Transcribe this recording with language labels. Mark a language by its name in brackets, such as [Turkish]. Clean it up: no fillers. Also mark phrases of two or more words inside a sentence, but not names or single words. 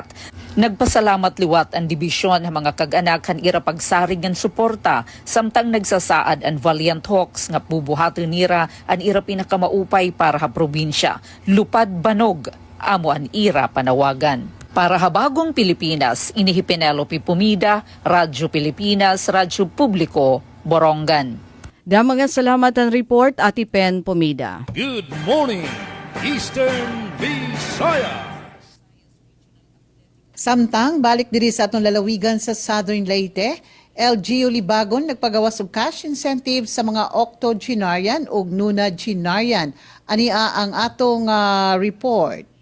[Waray] Nagpasalamat liwat ang dibisyon ng mga kag-anak han ira pagsarig ngan suporta, samtang nagsasaad ang Valiant Hawks nga bubuhaton nira ang ira pinakamaupay para ha probinsya. Lupad banog, amo ang ira panawagan. Para ha Bagong Pilipinas, inihi Penelope Pumida, Radyo Pilipinas, Radyo Publiko, Borongan. Mga salamat ang report, Ati Pen Pomida. [English] Good morning, Eastern Visayas. [Cebuano] Samtang balik diri sa atong lalawigan sa Southern Leyte, LGU Libagon nagpagawas og cash incentive sa mga octogenarian ug nonagenarian. Ania ang atong report.